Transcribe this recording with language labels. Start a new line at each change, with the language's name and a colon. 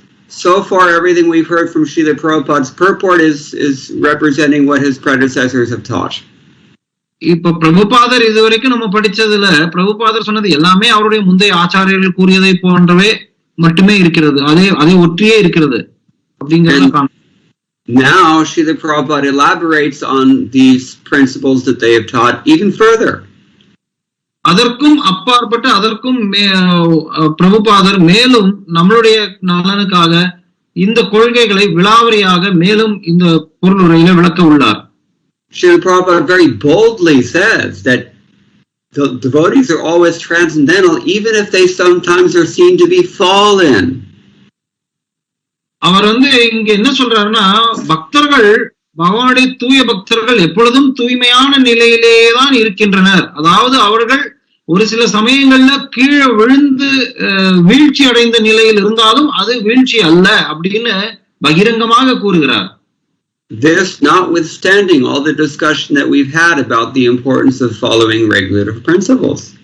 English: So far, everything we've heard from Srila Prabhupada's purport is representing what his predecessors have taught.
Tamil: இப்ப பிரபுபாதர் இதுவரைக்கும் நம்ம படிச்சதுல பிரபுபாதர் சொன்னது எல்லாமே அவருடைய முந்தைய ஆச்சாரியர்கள் கூறியதை போன்றவே மட்டுமே இருக்கிறது, அதே ஒற்றியே இருக்கிறது அப்படிங்கிறது.
English: Now Srila Prabhupada elaborates on these principles that they have taught even further.
Tamil: அதற்கும் அப்பாற்பட்டு அதற்கும் பிரபுபாதர் மேலும் நம்மளுடைய நலனுக்காக இந்த கொள்கைகளை விலாவரியாக மேலும் இந்த பொருளுரையில விளக்க உள்ளார்.
English: Srila Prabhupada very boldly says that the devotees are always transcendental, even if they sometimes are seen to be fallen.
Tamil: அவர் இங்க என்ன சொல்றாருன்னா, பக்தர்கள் பகவானுடைய தூய பக்தர்கள் எப்பொழுதும் தூய்மையான நிலையிலேதான் இருக்கின்றனர். அதாவது அவர்கள் ஒரு சில சமயங்கள்ல கீழே விழுந்து வீழ்ச்சி அடைந்த நிலையில் இருந்தாலும் அது வீழ்ச்சி அல்ல அப்படின்னு பகிரங்கமாக கூறுகிறார்.
English: This notwithstanding all the discussion that we've had about the importance of following regulative principles.